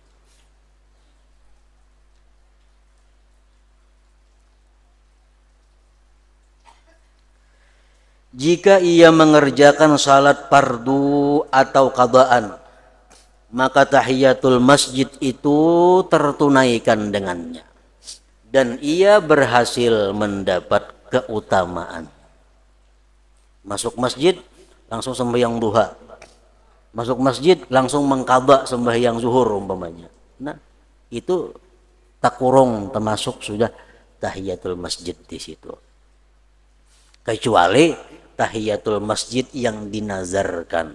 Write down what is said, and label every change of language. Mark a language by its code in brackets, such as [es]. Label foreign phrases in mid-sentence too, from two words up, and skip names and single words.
[id] Jika ia mengerjakan salat fardu atau qadaan, maka tahiyatul masjid itu tertunaikan dengannya dan ia berhasil mendapat keutamaan. Masuk masjid langsung sembahyang duha, masuk masjid langsung mengqadha sembahyang zuhur umpamanya. Nah, itu takurung termasuk sudah tahiyatul masjid di situ. Kecuali tahiyatul masjid yang dinazarkan.